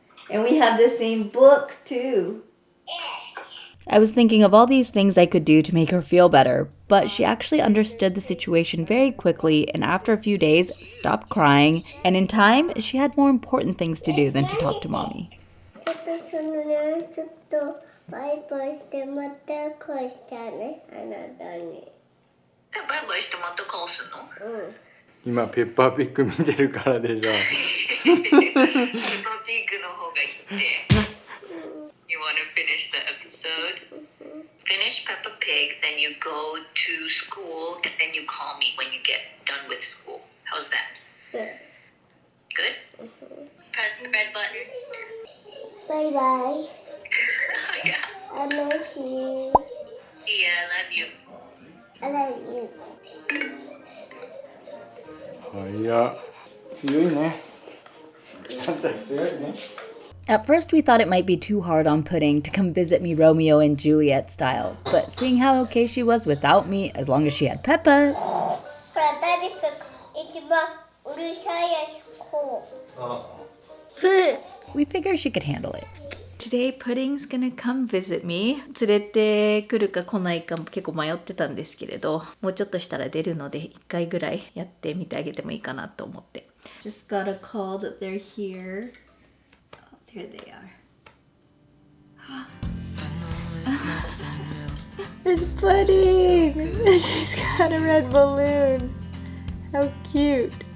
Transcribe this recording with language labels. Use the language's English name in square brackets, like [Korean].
[English] And we have the same book, too. Yes. I was thinking of all these things I could do to make her feel better, but she actually understood the situation very quickly and after a few days stopped crying, and in time she had more important things to do than to talk to Mommy. [Japanese] ちょっとそのね、ちょっとバイバイしてまた返したね、あなたに。バイバイしてまた返すの？今ペッパーピッグ見てるからでしょ。ペッパーピッグの方がいいって。 [English] You want to finish the episode? Finish Peppa Pig, then you go to school, and then you call me when you get done with school. How's that? Good? Press the red button. [Japanese] バイバイ。 [English] Yeah. I miss you. Yeah, I love you. I love you. [Japanese] 早っ。強いね。あんた強いね。 [English] At first, we thought it might be too hard on Pudding to come visit me Romeo and Juliet style, but seeing how okay she was without me, as long as she had Peppa, [Japanese] ほら、ダディ君、一番うるさいやつ、こう。 [English] we figured she could handle it. Today, Pudding's gonna come visit me. [Japanese] 連れてくるか来ないか結構迷ってたんですけれど、もうちょっとしたら出るので、1回ぐらいやってみてあげてもいいかなと思って。 [English] Just got a call that they're here. Here they are. There's Pudding! She's got a red balloon. How cute.